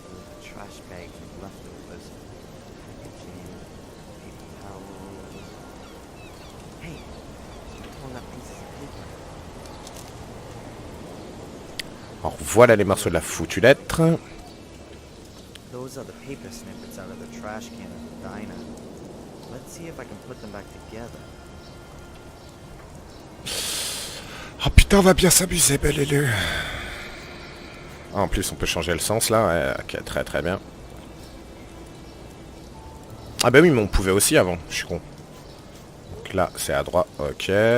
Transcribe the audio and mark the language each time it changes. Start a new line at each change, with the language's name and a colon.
English: A trash bag with leftovers. Packaging, paper towels. Hey, torn up pieces of paper.
French: Alors voilà les morceaux de la foutue lettre.
English: Those are the paper snippets out of the trash can at the diner. Let's see if I can put them back together.
French: Oh putain, on va bien s'amuser, belle élue. Ah, en plus, on peut changer le sens là. Ouais, ok, très très bien. Ah bah oui, mais on pouvait aussi avant. Je suis con. Donc là, c'est à droite. Ok.